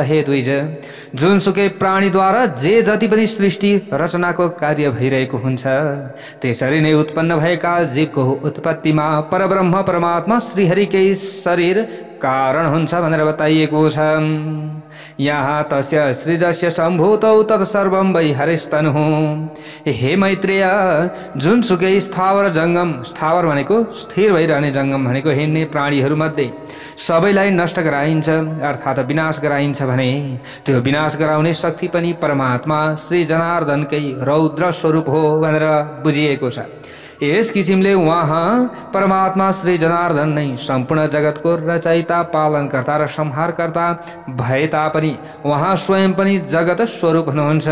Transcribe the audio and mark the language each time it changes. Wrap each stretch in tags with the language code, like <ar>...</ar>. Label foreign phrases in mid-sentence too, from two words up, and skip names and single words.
<ne>हे द्विज, जुनसुकै प्राणीद्वारा जे जति पनि सृष्टि रचनाको कार्य भइरहेको हुन्छ, त्यसरी नै उत्पन्न भएका जीवको उत्पत्तिमा परब्रह्म परमात्मा श्रीहरिकै शरीर कारण हुन्छ भनेर बताइएको छ।</ne> <sa>यहाँ तस्य सृजस्य सम्भूतौ तत्सर्वं वै हरिस्तनुः।</sa> <ne>हे मैत्रेय, जुनसुकै स्थावर जङ्गम, स्थावर भनेको स्थिर भइरहने, जङ्गम भनेको हिँड्ने प्राणीहरूमध्ये सबैलाई नष्ट गराइन्छ अर्थात् विनाश गराइन्छ भने त्यो विनाश गराउने शक्ति पनि परमात्मा श्री जनार्दनकै रौद्र स्वरूप हो भनेर बुझिएको छ। यस किसिमले उहाँ परमात्मा श्री जनार्दन नै सम्पूर्ण जगतको रचयिता, पालनकर्ता र संहारकर्ता भए तापनि उहाँ स्वयं पनि जगत स्वरूप हुनुहुन्छ।</ne>